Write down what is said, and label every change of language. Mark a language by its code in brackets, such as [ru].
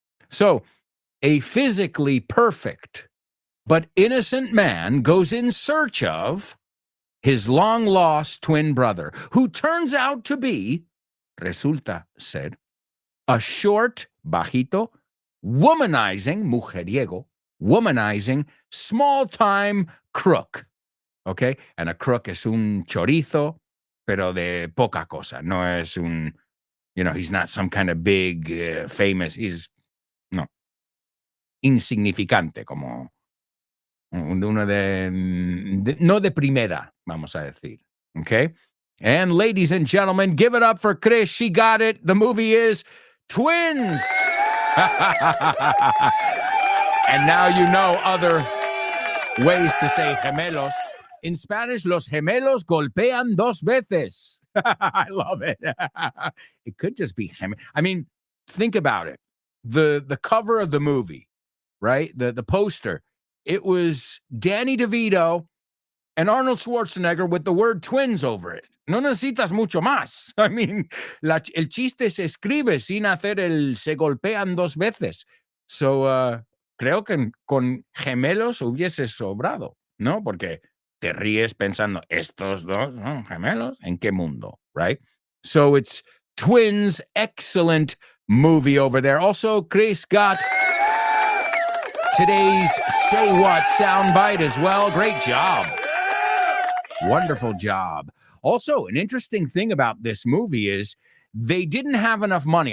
[en] So a physically perfect but innocent man goes in search of his long-lost twin brother, who turns out to be, [es] resulta ser, [en] a short, [es] bajito, [en] womanizing, [es] mujeriego, [en] womanizing, small-time crook. Okay? And a crook [es] es un chorizo, pero de poca cosa. No es un, [en] he's not some kind of big, famous, he's, [es] no, insignificante, como uno no de primera, vamos a decir. Okay? [en] And ladies and gentlemen, give it up for Chris. She got it. The movie is Twins. And now you know other ways to say gemelos. [es] In Spanish, los gemelos golpean dos veces. [en] I love it. It could just be I mean, think about it. The cover of the movie, right? The poster. It was Danny DeVito and Arnold Schwarzenegger with the word twins over it. [es] No necesitas mucho más. [en] I mean, [es] el chiste se escribe sin hacer el se golpean dos veces. So, creo que con gemelos hubiese sobrado, ¿no? Porque te ríes pensando, estos dos son gemelos, ¿en qué mundo? [en] Right? So it's Twins. Excellent movie over there. Also, Chris got today's Say What soundbite as well. Great job. Wonderful job. Also, an interesting thing about this movie is they didn't have enough money.